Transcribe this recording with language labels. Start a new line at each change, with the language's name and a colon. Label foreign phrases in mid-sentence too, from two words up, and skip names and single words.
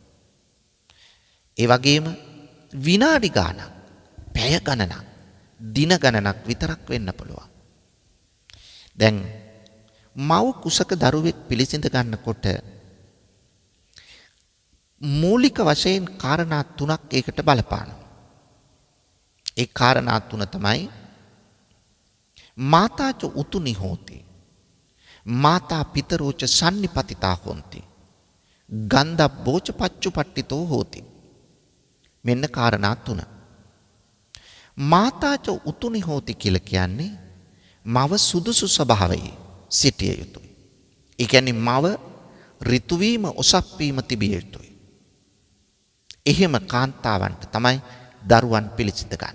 Sinhala: ඒ වගේම විනාඩි ගාණක්, පැය ගණනක්, දින ගණනක් විතරක් වෙන්න පුළුවන්. දැන් මව් කුසක දරුවෙක් පිළිසිඳ ගන්නකොට මූලික වශයෙන් කාරණා තුනක් ඒකට බලපානවා. ඒ කාරණා තුන තමයි
Pali: මාතාච උතුනි හෝති, මාතා පිතරෝච සන්නිපතිතා හොಂತಿ, ගන්ධබ්බෝච පච්චුපට්ඨිතෝ හෝති.
Sinhala: මෙන්න කාරණා තුන.
Pali: මාතාච උතුනි හෝති
Sinhala: කියලා කියන්නේ මව සුදුසු ස්වභාවයේ සිටිය යුතුයි. ඒ කියන්නේ මව ඍතු වීම ඔසප් වීම තිබිය යුතුයි. එහෙම කාන්තාවන්ට තමයි දරුවන් පිළිසිඳ ගන්න.